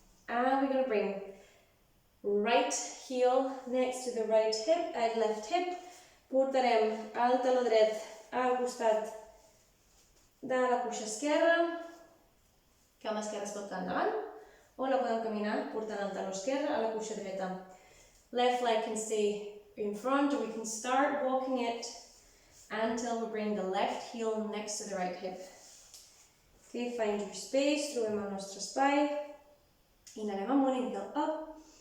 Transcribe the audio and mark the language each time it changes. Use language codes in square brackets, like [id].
[en] And we're going to bring right heel next to the right hip and left hip. [ca] Portarem el taló dret al costat de la cuixa esquerra. Cama esquerra es pot quedar endavant. O la podem caminar portant el taló esquerre a la cuixa dreta. [en] Left leg can stay in front, or we can start walking it until we bring the left heel next to the right hip. Okay, find your space, [ca] trobem el nostre espai. Inhalem amunt, [en] inhale up.